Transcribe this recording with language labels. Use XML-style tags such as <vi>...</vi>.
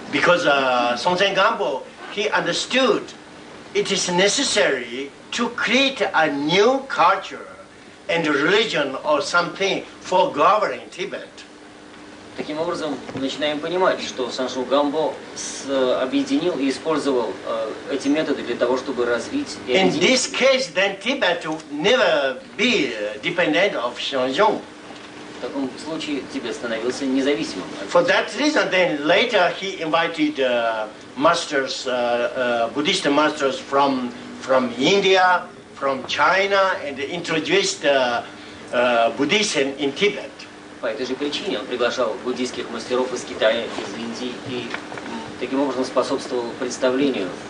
<en>Because Song Gambo, he understood it is necessary to create a new culture and religion or something for governing Tibet.</en> <ru>Таким образом, мы начинаем понимать, что Саншу Гамбо объединил и использовал эти методы для того, чтобы развить и</ru> <en>In</en> <ru>объединить.</ru> <en>this case, then Tibet would never be dependent of Shanzhong.</en> <ru>В таком случае Тибет становился независимым.</ru> <en>For that reason, then later he invited masters, Buddhist masters from India, from China, and introduced Buddhism in Tibet.</en> <ru>По этой же причине он приглашал буддийских мастеров из Китая, из Индии и таким образом способствовал представлению.</ru>